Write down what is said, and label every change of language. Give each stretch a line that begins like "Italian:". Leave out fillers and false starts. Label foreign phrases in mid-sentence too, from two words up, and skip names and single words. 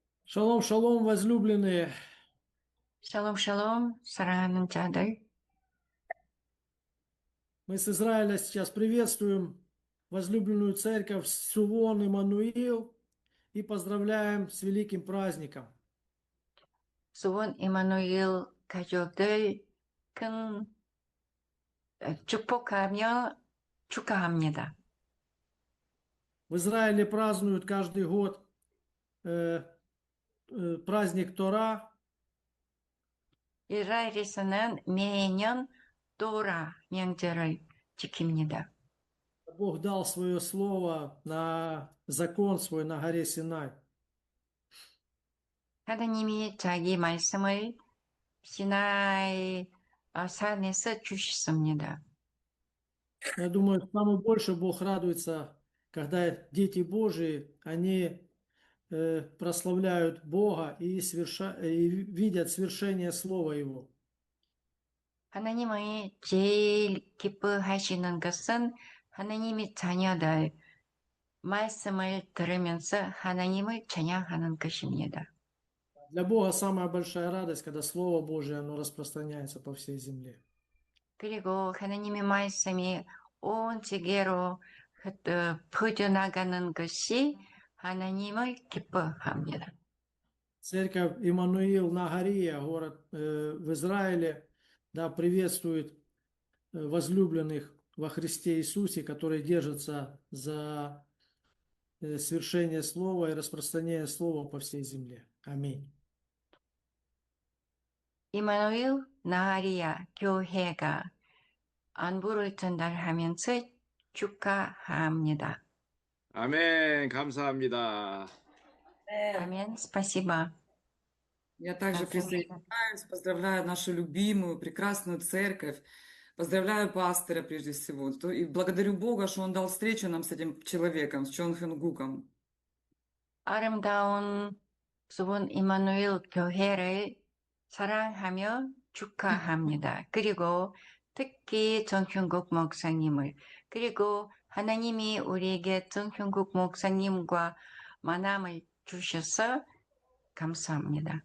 Russian: Шалом, шалом, возлюбленные.
Korean: 샬롬 샬롬 사랑하는 자들
Russian: Мы с Израиля сейчас приветствуем возлюбленную церковь Сувон Иммануил и поздравляем с великим праздником.
Korean: 수원 이마누엘 가족들 큰 축복하며 축하합니다.
Russian: В Израиле празднуют каждый год праздник Тора,
Korean: 이스라엘에서는 매년 도라 명절을 지킵니다.
Russian: Бог дал свое слово на закон свой на горе Синай.
Korean: 하나님이 자기 말씀을 시나이 산에서 주셨습니다.
Russian: Я думаю, самое больше Бог радуется, когда дети Божии, они прославляют Бога и видят свершение Слова Его.
Korean: 하나님의 제일 기뻐하시는 것은 하나님의 자녀들 말씀을 들으면서 하나님을 찬양하는 것입니다.
Russian: Для Бога самая большая радость, когда Слово Божие, оно распространяется по всей земле.
Korean: 그리고 하나님의 말씀이 온 세계로 퍼져나가는 것이 하나님을 기뻐합니다.
Russian: Церковь Иммануил Нагария, город в Израиле, да, приветствует возлюбленных во Христе Иисусе, которые держатся за свершение Слова и распространение Слова по всей земле. Аминь.
Korean: 이마누엘 나하리아 교회가 안부를 전달하면서 축하합니다. 아멘, 감사합니다. 아멘,
Russian: спасибо. Я также Спасибо. присоединяюсь, поздравляю нашу любимую, прекрасную церковь, поздравляю пастора прежде всего, и благодарю Бога, что Он дал встречу нам с этим человеком, с Чон Хён Гуком.
Korean: 아름다운 수원 이마누엘 교회를 사랑하며 축하합니다. 그리고 특히 정형국 목사님을, 그리고 하나님이 우리에게 정형국 목사님과 만남을 주셔서 감사합니다.